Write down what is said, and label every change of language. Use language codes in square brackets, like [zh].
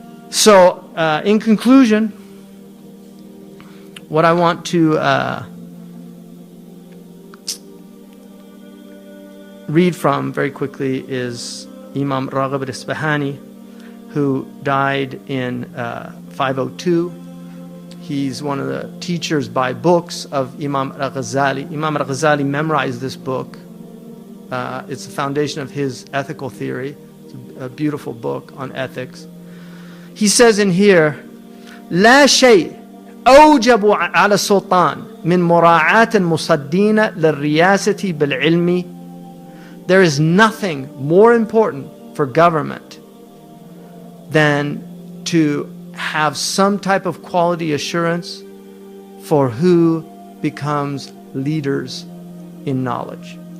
[en] So, in conclusion, what I want to read from very quickly is Imam Raghib al-Isfahani, who died in 502. He's one of the teachers by books of Imam al-Ghazali. Imam al-Ghazali memorized this book. It's the foundation of his ethical theory. It's a beautiful book on ethics. He says in here, [ar] لا شيء أوجب على السلطان من مراعاة المصدين للرياسة بالعلم. [en] There is nothing more important for government than to have some type of quality assurance for who becomes leaders in knowledge.